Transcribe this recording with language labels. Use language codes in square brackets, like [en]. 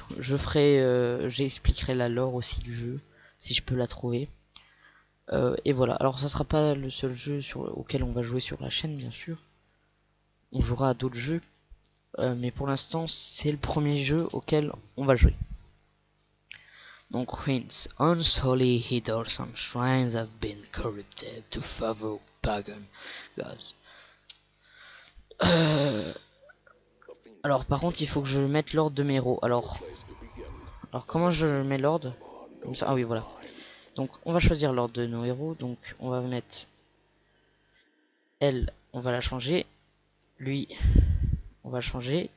[fr] J'expliquerai la lore aussi du jeu, si je peux la trouver. Et voilà, alors ça sera pas le seul jeu auquel on va jouer sur la chaîne bien sûr. On jouera à d'autres jeux, mais pour l'instant c'est le premier jeu auquel on va jouer. [en] Donc Ruins, unholy idols and shrines have been corrupted to favor pagan gods. [fr] Alors par contre il faut que je mette l'ordre de mes héros. Alors comment je mets l'ordre? Comme ça, ah oui voilà. Donc on va choisir l'ordre de nos héros. Donc on va mettre elle, on va la changer. Lui, on va le changer.